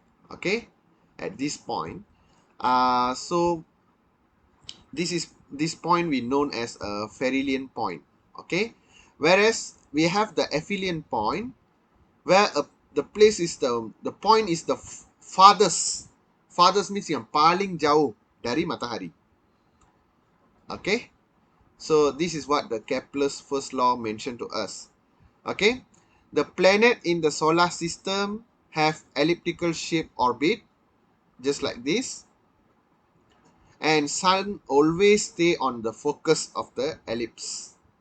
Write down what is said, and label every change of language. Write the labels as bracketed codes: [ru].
[en] Okay, at this point. So this point we known as a perihelion point. Okay, whereas we have the aphelion point, where the place is the point is the farthest. Farthest means [ms] yang paling jauh dari matahari. [en] Okay, so this is what the Kepler's first law mentioned to us. Okay, the planet in the solar system have elliptical shape orbit, just like this, and sun always stay on the focus of the ellipse.